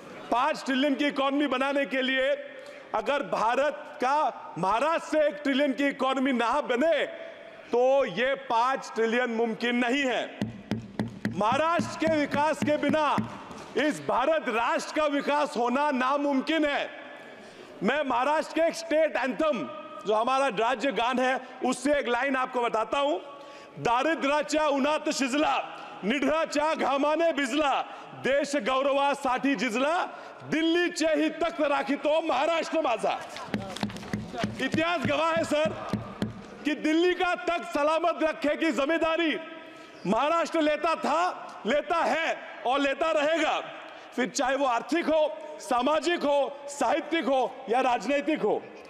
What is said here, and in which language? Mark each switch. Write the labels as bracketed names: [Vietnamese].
[Hindi] 5 trillion की economy बनाने के लिए अगर भारत का महाराष्ट्र से 1 ट्रिलियन की इकोनॉमी ना बने तो ये 5 ट्रिलियन मुमकिन नहीं है। महाराष्ट्र के विकास के बिना इस भारत राष्ट्र का विकास होना नामुमकिन है। मैं महाराष्ट्र के एक स्टेट एंथम, जो हमारा राज्य गान है, उससे एक लाइन आपको बताता हूं। [Marathi] दारिद्र्याच्या उन्हात शिजला, निढळाच्या घामाने भिजला, देश गौरवासाठी झिजला, दिल्लीचे ही तख्त राखितो महाराष्ट्र माझा। [Hindi] इतिहास गवाह है सर कि दिल्ली का तख्त सलामत रखने की जिम्मेदारी महाराष्ट्र लेता था, लेता है और लेता रहेगा, फिर चाहे वो आर्थिक हो, सामाजिक हो, साहित्यिक हो या राजनीतिक हो।